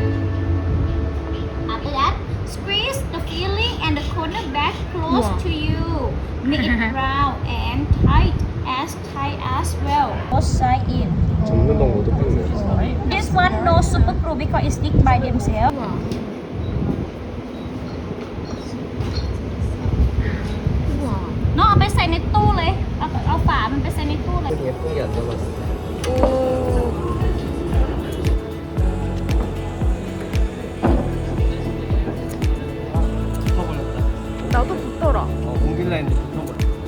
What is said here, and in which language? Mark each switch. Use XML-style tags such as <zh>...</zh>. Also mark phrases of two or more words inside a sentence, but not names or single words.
<en>After that, squeeze the filling and the corner back close Wow. to you. Make it round and tight as well. Both side in.</en> <ko>접는 방법도 배우네.</ko> <en>This one no super glue because it stick by themselves.</en> <ko>우와. 우와.</ko> <th>น้องเอาไปใส่ในตู้เลย เอาฝามันไปใส่ในตู้เลย</th> <ko>예쁜 게 안 남았어. 오. 붙어버렸다. 나도 붙더라. 공길 라인도 붙어버렸다.</ko>